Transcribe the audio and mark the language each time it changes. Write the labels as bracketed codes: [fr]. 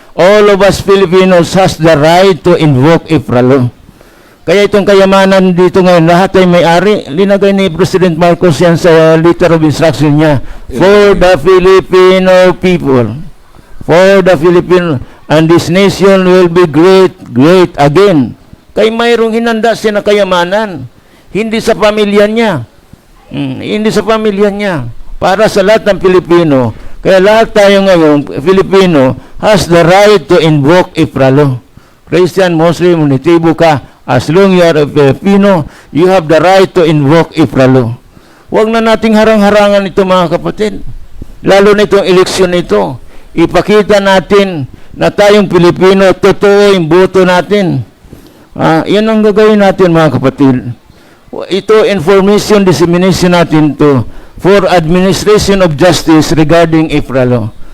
[en] All of us Filipinos has the right to invoke IPRALO. [tl] Kaya itong kayamanan dito ngayon, lahat ay may-ari. Linagay ni President Marcos yan sa letter of instruction niya. [en] For the Filipino people. For the Filipino. And this nation will be great, great again. [tl] Kaya mayroong hinanda siya na kayamanan. Hindi sa pamilya niya. Hindi sa pamilya niya. Para sa lahat ng Pilipino. Kaya lahat tayo ngayon, [en] Filipino, has the right to invoke IPRALO. Christian, Muslim, [tl] natibo ka, [en] as long you are a Filipino, you have the right to invoke IPRALO. [tl] Huwag na nating harang-harangan ito mga kapatid. Lalo na itong eleksyon ito. Ipakita natin na tayong Pilipino, totoo yung boto natin. Yan ang gagawin natin mga kapatid. Ito information dissemination natin to [en] for administration of justice regarding IPRALO.